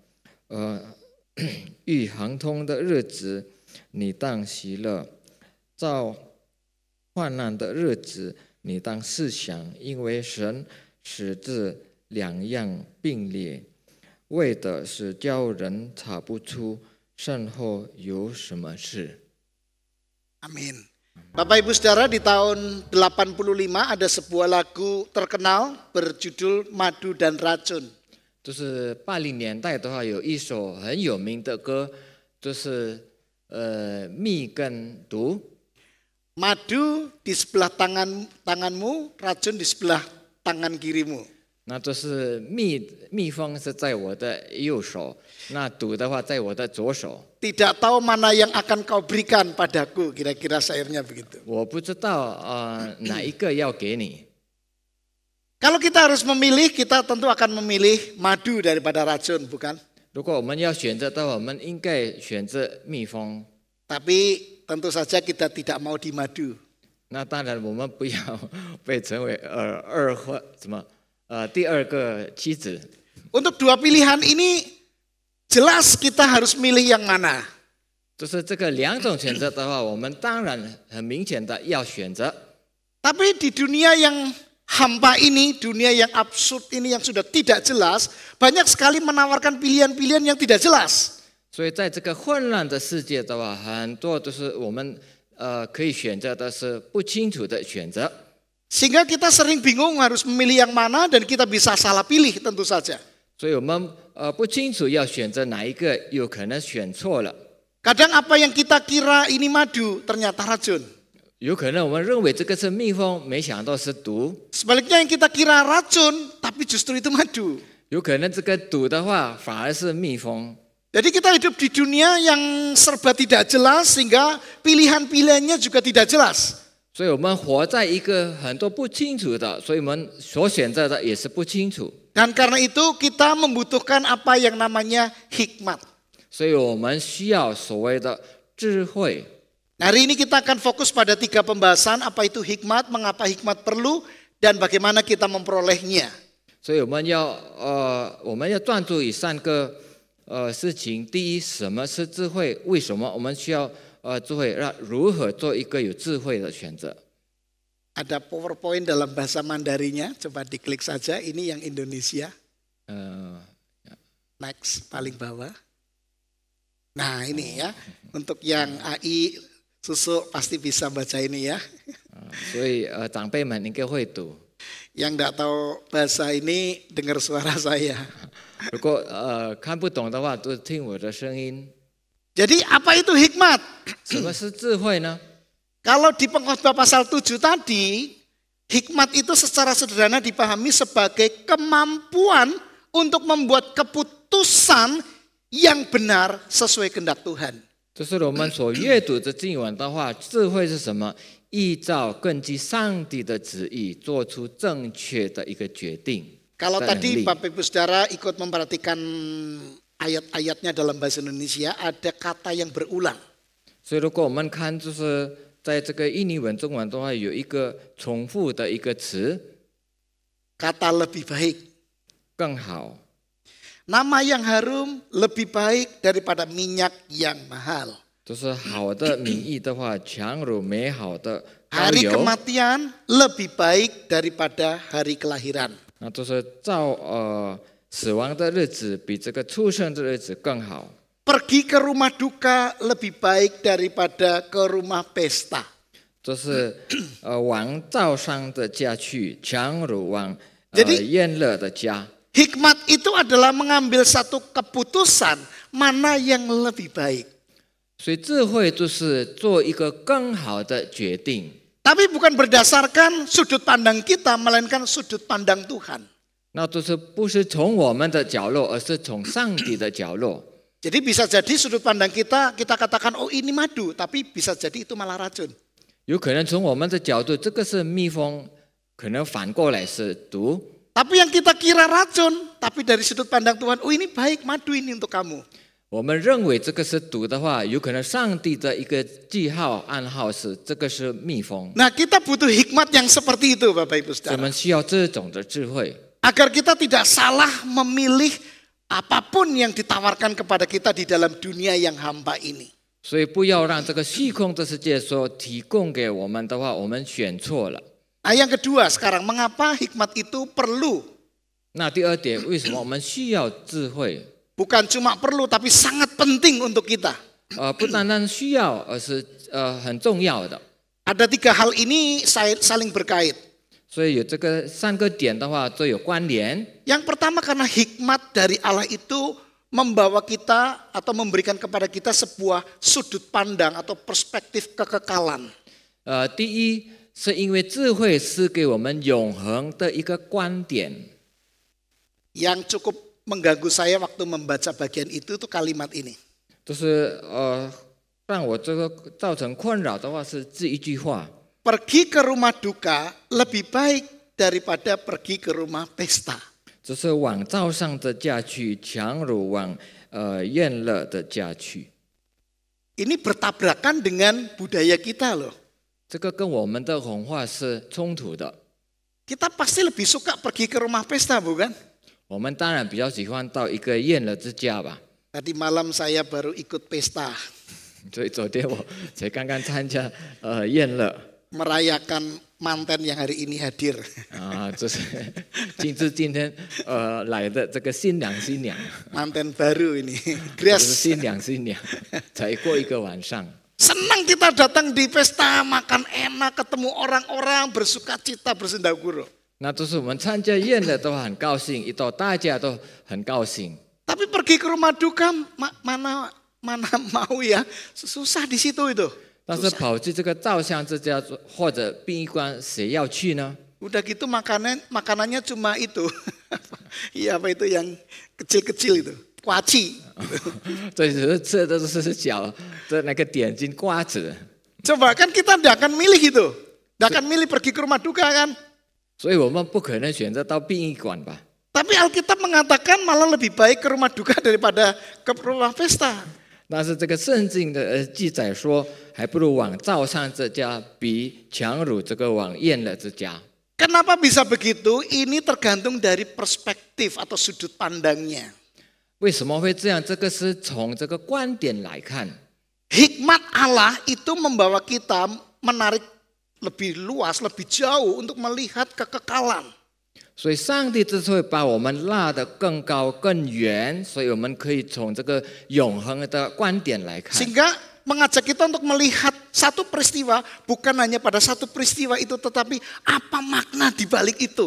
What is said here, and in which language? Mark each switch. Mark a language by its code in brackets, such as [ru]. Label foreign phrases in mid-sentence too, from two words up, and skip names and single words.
[zh] 遇亨通的日子，你当喜乐；照 患难的日子，你当思想，因为神使这两样并列，为的是叫人查不出身后有什么事。 [id] Amin. Bapak Ibu Saudara, di tahun 85 ada sebuah lagu terkenal berjudul Madu dan Racun. [zh] 就是80年代的话，有一首很有名的歌，就是蜜跟毒。 [id] Madu di sebelah tanganmu, racun di sebelah tangan kirimu. [zh] 那就是蜜蜂是在我的右手，那毒的话在我的左手。 [id] Tidak tahu mana yang akan kau berikan padaku, kira-kira syairnya begitu. [zh] 我不知道哪一个要给你。 [id] Kalau kita harus memilih, kita tentu akan memilih madu daripada racun, bukan? [zh] 如果我们要选择的话，我们应该选择蜜蜂。 [id] Tapi tentu saja kita tidak mau di madu. [zh] 那当然，我们不要被成为第二个妻子。 [id] Untuk dua pilihan ini jelas kita harus milih yang mana. [zh] 就是这个两种选择的话，我们当然很明显的要选择。 [id] Tapi di dunia yang hampa ini, dunia yang absurd ini yang sudah tidak jelas, banyak sekali menawarkan pilihan-pilihan yang tidak jelas. [zh] 所以在这个混乱的世界的话，很多都是我们可以选择的是不清楚的选择。 [id] Sehingga kita sering bingung harus memilih yang mana dan kita bisa salah pilih tentu saja. [zh] 所以我们不清楚要选择哪一个，有可能选错了。 [id] Kadang apa yang kita kira ini madu ternyata racun. [zh] 有可能我们认为这个是蜜蜂，没想到是毒。 [id] Sebaliknya yang kita kira racun, tapi justru itu madu. [zh] 有可能这个赌的话反而是蜜蜂。 [id] Jadi kita hidup di dunia yang serba tidak jelas sehingga pilihan-pilihannya juga tidak jelas. [zh] 所以我们活在一个很多不清楚的，所以我们所选择的也是不清楚。 [id] Dan karena itu kita membutuhkan apa yang namanya hikmat. [zh] 所以我们需要所谓的智慧。 [id] Hari ini kita akan fokus pada 3 pembahasan, apa itu hikmat, mengapa hikmat perlu, dan bagaimana kita memperolehnya. [zh] 所以我们要专注于3个事情。第一，什么是智慧？为什么我们需要智慧？如何做一个有智慧的选择？ [id] Ada PowerPoint dalam bahasa Mandarinya, coba diklik saja. Ini yang Indonesia. Next, paling bawah. Nah ini ya, untuk yang AI, Susu pasti bisa baca ini ya. [zh] 所以长辈们应该会读。 [id] Yang tidak tahu bahasa ini dengar suara saya. [zh] 如果看不懂的话，都听我的声音。 [id] Jadi apa itu hikmat? [zh] 什么是智慧呢？ [id] Kalau di Pengkhotbah pasal 7 tadi, hikmat itu secara sederhana dipahami sebagai kemampuan untuk membuat keputusan yang benar sesuai kehendak Tuhan. [zh] 就是我们所阅读的经文的话，智慧是什么？依照根据上帝的旨意，做出正确的一个决定。 [id] Kalau tadi Bapak Ibu Saudara ikut memperhatikan ayat-ayatnya dalam bahasa Indonesia, ada kata yang berulang. [zh] 所以如果我们看，就是在这个印尼文、中文的话，有一个重复的一个词， [id] Kata lebih baik. [zh] 更好。 [id] Nama yang harum lebih baik daripada minyak yang mahal. [zh] 就是好的名义的话，强如美好的膏 [id] Hari [zh] 油。 [id] kematian lebih baik daripada hari kelahiran. [zh] 那就是死亡的日子比这个出生的日子更好。 [id] Pergi ke rumah duka lebih baik daripada ke rumah pesta. [zh] 就是往遭伤的家去，强如往 [id] Jadi [zh] 宴乐的家。 [id] hikmat itu adalah mengambil satu keputusan mana yang lebih baik. [zh] 所以智慧就是做一个更好的决定。 [id] Tapi bukan berdasarkan sudut pandang kita, melainkan sudut pandang Tuhan. [zh] 那就是不是从我们的角落，而是从上帝的角落。 [id] Jadi bisa jadi sudut pandang kita katakan oh ini madu, tapi bisa jadi itu malah racun. [zh] 有可能从我们的角度，这个是蜜蜂，可能反过来是毒。 [id] Tapi yang kita kira racun, tapi dari sudut pandang Tuhan, oh ini baik madu ini untuk kamu. [zh] 我们认为这个是毒的话，有可能上帝的一个记号暗号是这个是蜜蜂。 [id] Nah kita butuh hikmat yang seperti itu Bapak Ibu [zh] 我 [id] Saudara. [zh] 们需要这种的智慧， [id] Agar kita tidak salah memilih apapun yang ditawarkan kepada kita di dalam dunia yang hampa ini. [zh] 所以不要让这个虚空的世界所提供给我们的话，我们选错了。 [id] Nah yang kedua sekarang, mengapa hikmat itu perlu? [zh] 那第二点，为什么我们需要智慧？ [id] Bukan cuma perlu, tapi sangat penting untuk kita. [zh] 不单单需要，而是很重要的。 [id] Ada 3 hal ini saling berkait. [zh] 所以有这个3个点的话，都有关联。 [id] Yang pertama karena hikmat dari Allah itu membawa kita atau memberikan kepada kita sebuah sudut pandang atau perspektif kekekalan. [zh] 第一，是因为智慧是给我们永恒的一个观点。 [id] Yang cukup mengganggu saya waktu membaca bagian itu tuh kalimat ini. [zh] 就是让我这个造成困扰的话是这一句话。 [id] Pergi ke rumah duka lebih baik daripada pergi ke rumah pesta. [zh] 就是往遭伤的家去，强如往宴乐的家去。 [id] Ini bertabrakan dengan budaya kita loh. [zh] 这个跟我们的文化是冲突的。 [id] Kita pasti lebih suka pergi ke rumah pesta bukan? [zh] 我们当然比较喜欢到一个宴乐之家吧。 [id] Tadi malam saya baru ikut pesta. [zh] 所以昨天我才刚刚参加宴乐。 [id] Merayakan manten yang hari ini hadir. [zh] 就是今天来的这个新娘 [id] Manten baru ini. [zh] 就是 Grace. 新娘才过一个晚上。 [id] Senang kita datang di pesta, makan enak, ketemu orang-orang, bersuka cita, bersendaguro. [zh] 那就是我们参加宴乐的话很高兴，一到大家都很高兴。 [id] Tapi pergi ke rumah duka mana mau ya, susah di situ itu. [zh] 但是跑去这个照相之家或者殡仪馆，谁要去呢？ [id] Udah gitu makanannya cuma itu. Iya apa itu yang kecil-kecil itu. Kuaci. [zh] 这吃的都是小的那个点心瓜子。 [id] Coba kan kita tidak akan milih itu. Tidak akan milih pergi ke rumah duka kan. [zh] 所以我们不可能选择到殡仪馆吧？ [id] Tapi Alkitab mengatakan malah lebih baik ke rumah duka daripada ke rumah pesta. [zh] 但是这个圣经的记载说，还不如往灶上这家比强掳这个往宴乐之家。 [id] Kenapa bisa begitu? Ini tergantung dari perspektif atau sudut pandangnya. [zh] 为什么会这样？这个是从这个观点来看。 [id] Hikmat Allah itu membawa kita menarik lebih luas, lebih jauh untuk melihat kekekalan. [zh] 所以上帝之所以把我们拉得更高更远，所以我们可以从这个永恒的观点来看。 [id] Sehingga mengajak kita untuk melihat satu peristiwa, bukan hanya pada satu peristiwa itu, tetapi apa makna di balik itu.